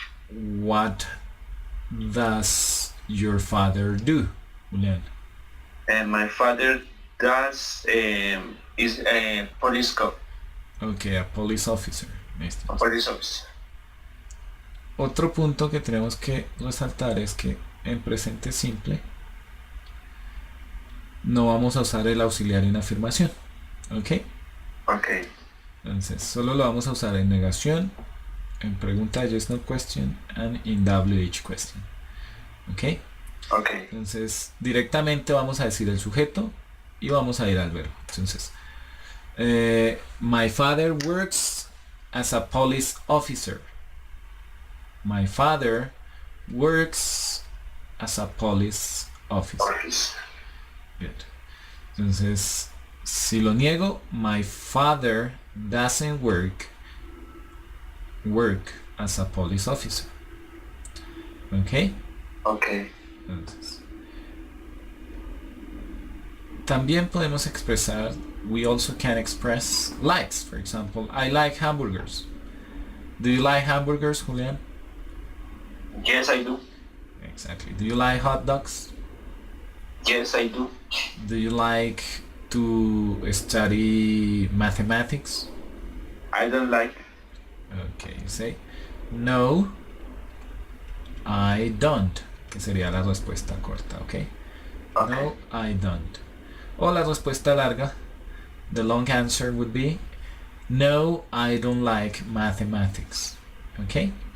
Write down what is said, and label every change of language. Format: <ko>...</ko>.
<en>What does your father do, Julian? And my father is a police cop, Okay, a police officer. Listo. a police officer.</en> <es>Otro punto que tenemos que resaltar es que en presente simple no vamos a usar el auxiliar en afirmación. ¿Ok? Okay. Entonces solo lo vamos a usar en negación, en pregunta</es> <en>yes no question and in WH question.</en> <es>¿Ok? Okay. Entonces directamente vamos a decir el sujeto y vamos a ir al verbo.</es> <en>Entonces my father works as a police officer. My father works as a police officer. Office. Good.</en> <es>Entonces, si lo niego,</es> <en>my father doesn't work as a police officer. ¿Ok? Okay.</en> <es>Entonces, también podemos expresar,</es> <en>we also can express likes. For example, I like hamburgers. Do you like hamburgers, Julian? Yes, I do. Exactly. Do you like hot dogs? Yes, I do. Do you like to study mathematics? I don't like. Okay, you say no, I don't,</en> <es>que sería la respuesta corta,</es> <en>okay? Okay. No, I don't.</en> <es>O la respuesta larga,</es> <en>the long answer would be no, I don't like mathematics. Okay?</en>